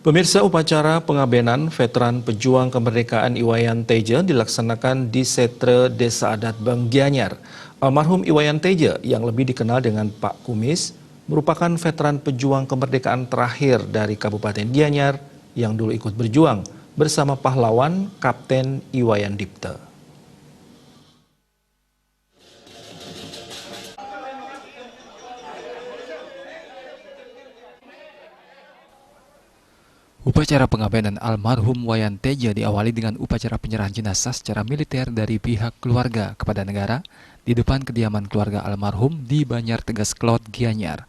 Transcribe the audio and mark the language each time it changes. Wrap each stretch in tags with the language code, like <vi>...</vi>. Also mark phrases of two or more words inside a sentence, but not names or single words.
<id>Pemirsa, upacara pengabenan Veteran Pejuang Kemerdekaan Iwayan Teja dilaksanakan di Setre Desa Adat Bang Gianyar. Almarhum Iwayan Teja yang lebih dikenal dengan Pak Kumis merupakan veteran pejuang kemerdekaan terakhir dari Kabupaten Gianyar yang dulu ikut berjuang bersama pahlawan Kapten Iwayan Dipte. Upacara pengabenan almarhum Wayan Teja diawali dengan upacara penyerahan jenazah secara militer dari pihak keluarga kepada negara di depan kediaman keluarga almarhum di Banjar Tegas Klot, Gianyar.</id>